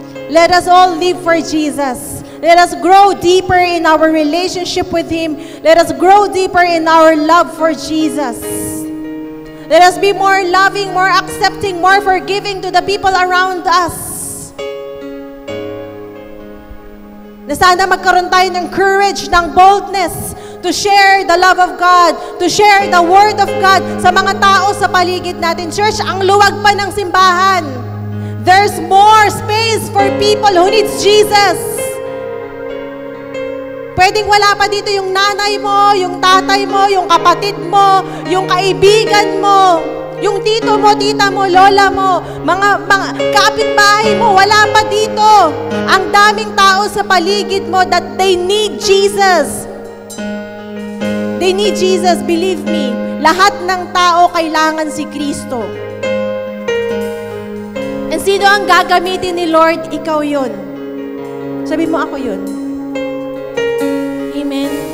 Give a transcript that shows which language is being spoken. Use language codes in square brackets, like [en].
[en] Let us all live for Jesus. Let us grow deeper in our relationship with Him. Let us grow deeper in our love for Jesus. Let us be more loving, more accepting, more forgiving to the people around us. [tl] Na sana magkaroon tayo ng [en] courage, ng boldness, to share the love of God, to share the Word of God [tl] sa mga tao sa paligid natin. Church, ang luwag pa ng simbahan. [en] There's more space for people who needs Jesus. [tl] Pwedeng wala pa dito yung nanay mo, yung tatay mo, yung kapatid mo, yung kaibigan mo, yung tito mo, tita mo, lola mo, mga kapitbahay mo, wala pa dito. Ang daming tao sa paligid mo [en] that they need Jesus. They need Jesus, believe me. [tl] Lahat ng tao kailangan si Kristo. And sino ang gagamitin ni Lord? Ikaw yun. Sabi mo, ako yun. Amen.